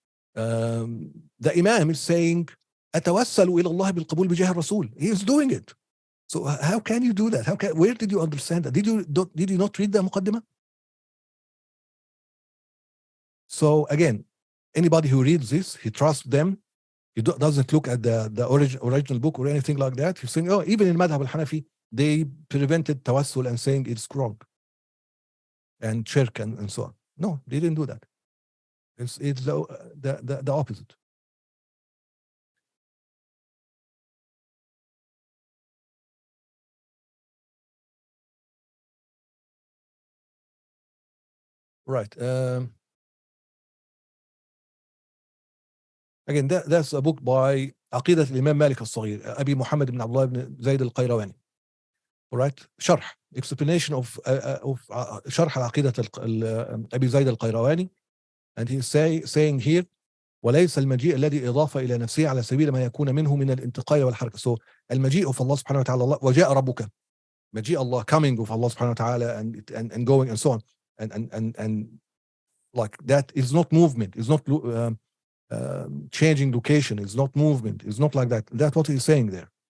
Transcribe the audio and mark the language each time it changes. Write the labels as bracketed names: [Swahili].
[English] The Imam is saying [Arabic] أتوسل إلى الله بالقبول بجاه الرسول. [English] He is doing it. So how can you do that? Where did you understand that? Did you not read the muqaddimah? So again, anybody who reads this, he trusts them. He doesn't look at the original book or anything like that. He's saying, oh, even in Madhab al-Hanafi, they prevented tawassul and saying it's wrong and shirk and so on. No, they didn't do that. It's the opposite. Right. Again, that's a book by عقيدة الإمام مالك الصغير, أبي محمد بن عبد الله بن زيد القيرواني. Right. [Arabic] شرح, [English] explanation of [Arabic] شرح عقيدة أبي زيد القيرواني. [English] And he's saying here [Arabic] وليس المجيء الذي إضافة إلى نفسه على سبيل ما يكون منه من الانتقال والحركة. [English] So المجيء of Allah subhanahu wa ta'ala, [Arabic] وجاء ربك, [English] مجيء Allah, coming of Allah subhanahu wa ta'ala and going and so on. And like that is not movement, is not changing location, is not movement, is not like that. That's what he's saying there.